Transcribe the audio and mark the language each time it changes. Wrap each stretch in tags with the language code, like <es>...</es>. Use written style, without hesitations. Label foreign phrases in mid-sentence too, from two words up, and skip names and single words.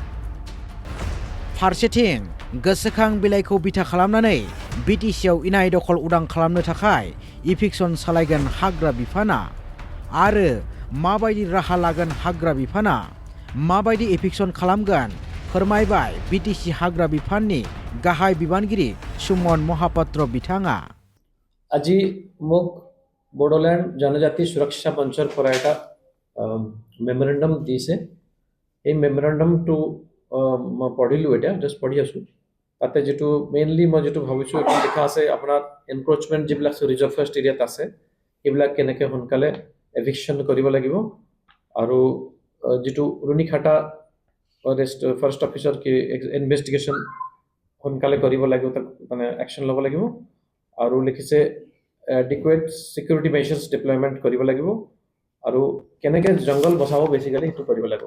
<brx>फारसेथिं गोसोखां बिलाइखौ बिथा खालामनानै बिटिसिआव इनाय दखल उदां खालामनो थाखाय इभिक्सन सालायगोन हाग्रा बिफाना। आरो माबायदि राहा लागोन हाग्रा बिफाना, माबायदि इभिक्सन खालामगोन फोरमायबाय बिटिसि हाग्रा बिफाननि गाहाय बिबानगिरि सुमन महापात्र बिथाङा।</brx> <as>আজি মোক বড়োল্যান্ড জনজাতি সুৰক্ষা মঞ্চৰ পৰা এটা মেমৰেণ্ডাম দিছে। এই মেমৰেণ্ডামটো মই পঢ়িলোঁ, এতিয়া জাষ্ট পঢ়ি আছোঁ। তাতে যেটো মেইনলি মই যেটো ভাবিছোঁ এইটো লিখা আছে আপোনাৰ এনক্ৰচমেণ্ট যিবিলাক</as> <en>reserve forest area</en> <as>আছে এইবিলাক কেনেকৈ সোনকালে এভিকশ্যন কৰিব লাগিব, আৰু যেটো ৰুণিখাটা</as> <en>forest officer</en> <as>কি ইনভেষ্টিগেশ্যন সোনকালে কৰিব লাগিব, তাক মানে একশ্যন ল'ব লাগিব, আৰু লিখিছে</as> <en>adequate security measures deployment</en> <as>কৰিব লাগিব, আৰু কেনেকৈ জংগল বচাব বেচিকেলি সেইটো কৰিব লাগিব।</as>